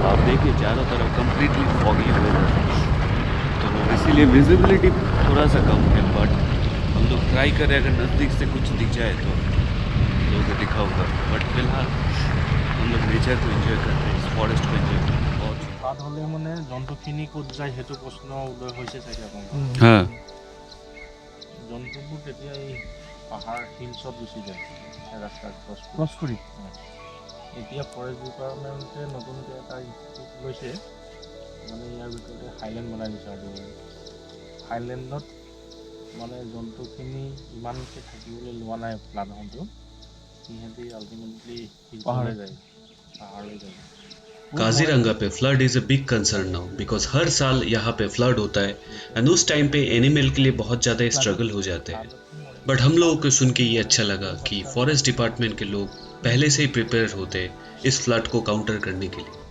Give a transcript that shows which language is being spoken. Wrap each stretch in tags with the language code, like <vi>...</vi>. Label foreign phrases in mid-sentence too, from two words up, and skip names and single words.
<hi>आप देखिए चारों तरफ</hi> <en>completely foggy</en> <hi>हो रहा है, तो इसीलिए विजिबिलिटी थोड़ा सा कम है। बट हम लोग ट्राई करें अगर नज़दीक से कुछ दिख जाए तो लोगों को दिखाऊंगा। बट फिलहाल हम लोग नेचर को एंजॉय करते हैं, इस फॉरेस्ट को एंजॉय करते हैं।</hi> <as>তাত হ'লে মানে জন্তুখিনি ক'ত যায় সেইটো প্ৰশ্ন উদয় হৈছে চাগে আপোনাৰ।</as> <hi>हाँ,</hi> <as>জন্তুবোৰ তেতিয়া এই পাহাৰ হিলছত গুচি যায় ৰাস্তা ক্ৰছ কৰি। এতিয়া</as> <en>forest department</en> <as>নতুনকৈ এটা ইনষ্টিটিউট লৈছে, মানে ইয়াৰ ভিতৰতে হাইলেণ্ড বনাই দিছে। আৰু হাইলেণ্ডত মানে জন্তুখিনি ইমানকৈ থাকিবলৈ লোৱা নাই প্লানটো, সিহঁতি</as> <en>ultimately hills</en> <as>যায়, পাহাৰলৈ যায়।</as> <hi>काजीरंगा पे</hi> <en>flood is a big concern now because</en> <hi>हर साल यहाँ पे फ्लड होता है एंड उस टाइम पे एनिमल के लिए बहुत ज़्यादा स्ट्रगल हो जाते हैं। बट हम लोगों को सुन के ये अच्छा लगा कि</hi> <en>forest department</en> <hi>के लोग पहले से ही प्रिपेयर होते हैं इस फ्लड को काउंटर करने के लिए।</hi>